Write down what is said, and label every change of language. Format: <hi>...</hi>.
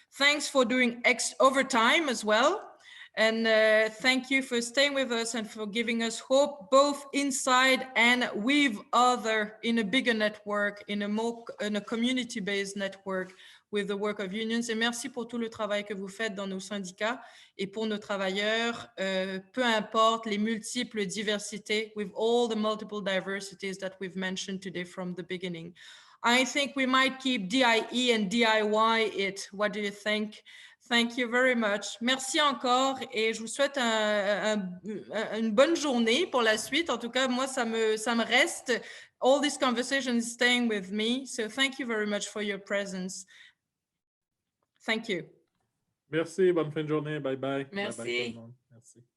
<en>Thanks for doing overtime as well. And thank you for staying with us and for giving us hope, both inside and with other in a bigger network, in a community-based network with the work of unions.</en> <fr>Et merci pour tout le travail que vous faites dans nos syndicats et pour nos travailleurs, peu importe les multiples diversités,</fr> <en>with all the multiple diversities that we've mentioned today from the beginning. I think we might keep DIE and DIY it. What do you think? Thank you very much.</en> <fr>Merci encore et je vous souhaite une bonne journée pour la suite. En tout cas, moi, ça me reste.</fr> <en>All this conversation is staying with me. So thank you very much for your presence. Thank you.</en> <fr>Merci, bonne fin de journée. Bye bye. Merci. Bye bye, tout le monde. Merci.</fr>